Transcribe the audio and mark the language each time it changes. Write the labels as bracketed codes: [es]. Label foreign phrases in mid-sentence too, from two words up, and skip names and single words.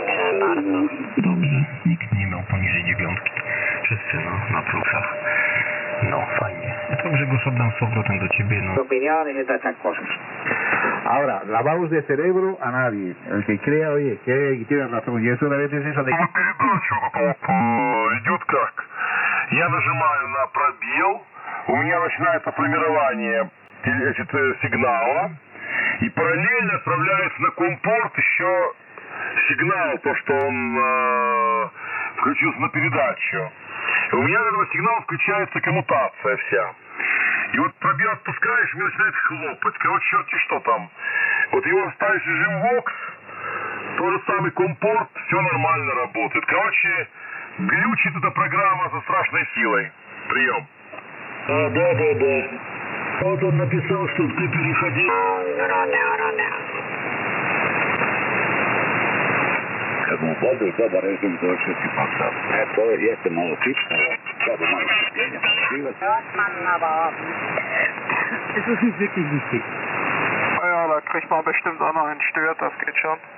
[pl] Dobrze, nikt nie miał poniżej 9. Wszyscy na plusach. No, fajnie. Dobrze go sobie dam z powrotem do ciebie, no. [es] Opiniones y todas estas cosas. Ahora, lavados de cerebro a nadie. El que crea, oye, que tiene razón. Y eso a veces eso de... [ru] Передачу идет как? Я нажимаю на пробел, у меня начинается формирование сигнала, и параллельно отправляется на компорт еще сигнал, то, что он включился на передачу. И у меня от этого сигнала включается коммутация вся. И вот пробел отпускаешь, и мне начинает хлопать. Короче, черти что там. Вот его ставишь в режим ВОКС, тот же самый компорт, все нормально работает. Короче, глючит эта программа со страшной силой. Прием. Да. Вот он написал, что ты переходил. [pt] Como pode usar para isso então se passar. É só este modo fixa, cada uma pequena. [de] Das ist nicht wirklich wichtig. Ja, da kriegt man bestimmt auch noch einen Stört, das geht schon.